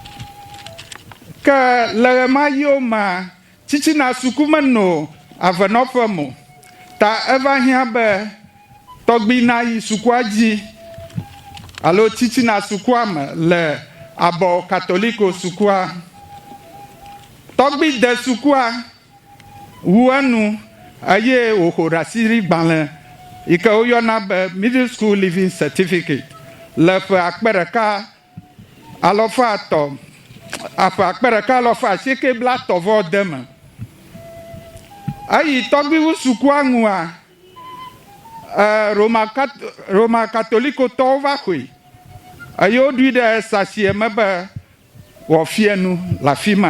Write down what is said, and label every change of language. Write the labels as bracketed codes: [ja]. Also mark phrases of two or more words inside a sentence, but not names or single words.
[ee] Ke le ɣe ma yiwo mea, tsitsina suku meno avenɔƒe mo ta eva hiã be tɔgbi na yi sukua dzi alo tsitsina sukua me le abɔ katoliko sukua. Tɔgbi de sukua wu enu eye wòho ɖe asi ɖi gbalẽ yi ke woyɔna be [en] middle school living certificate [ee] le ƒe 1990 me. Eyi tɔgbiwu sukua ŋua Roma Katolikotɔwo va xoe eye woɖui ɖe sasie me be wòafia nu le afi ma.